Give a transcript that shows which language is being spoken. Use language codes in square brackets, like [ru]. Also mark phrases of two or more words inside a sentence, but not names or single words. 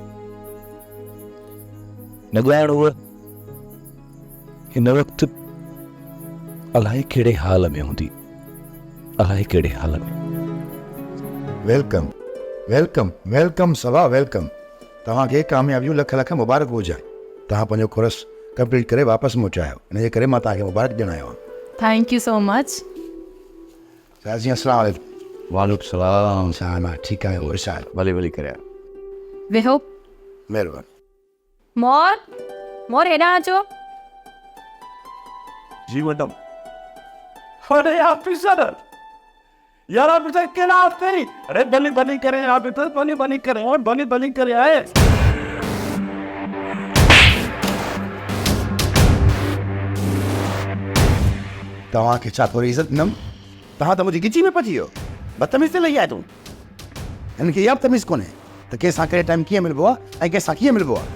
[sd] न ॻाइण उहा हिन वक़्तु अलाए कहिड़े हाल में हूंदी, अलाए कहिड़े हाल में। वेलकम वेलकम वेलकम सभा वेलकम। तव्हांखे कामयाबियूं लख लख मुबारक हुजे। तव्हां पंहिंजो कोर्स कंप्लीट करे वापसि मोटायो, इन जे करे मां तव्हांखे मुबारक ॾियणु आयो [en] thank you so much. [sd] आहियां। [ar] السلام عليكم. وعليكم السلام. [sd] छा मां ठीकु आहियां? इरशाद भली भली करे। वेहो। महिरबानी। मोर हेॾां अचो। जी मैडम। अरे ऑफिसर, यार ऑफिसर केड़ा तेरी? अरे बनी बनी करे ऑफिसर, बनी बनी करे, और बनी बनी करे आए। तव्हांखे छा थोरी इज़त ॾिनमि? तव्हां त मुंहिंजी गिची में पची वियो। बदतमीज़ ते लही आहे तूं। हिनखे इहा बि तमीज़ कोन्हे त कंहिंसां कहिड़े टाइम कीअं मिलिबो आहे ऐं कंहिंसां कीअं मिलिबो आहे।